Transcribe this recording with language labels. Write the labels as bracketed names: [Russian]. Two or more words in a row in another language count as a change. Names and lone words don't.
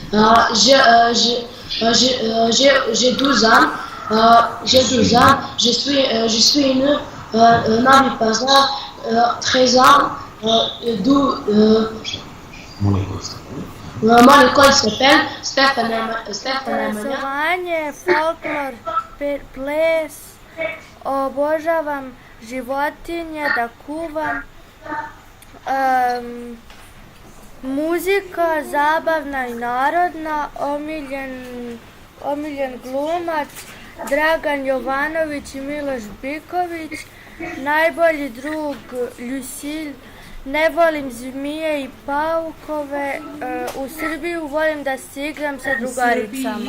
[French] J'ai 12 ans. Je suis né Novi Pazar, 13 ans. Mon école s'appelle Stéphane Emmanuel. [Serbian] Obrazovanje, folklor, ples, obožavam životinje, da kuvam, muzika zabavna i narodna, omiljen glumac Dragan Jovanović i Miloš Biković, najbolji drug Lucille, ne volim zmije i paukove, u Srbiju volim da se igram sa drugaricama.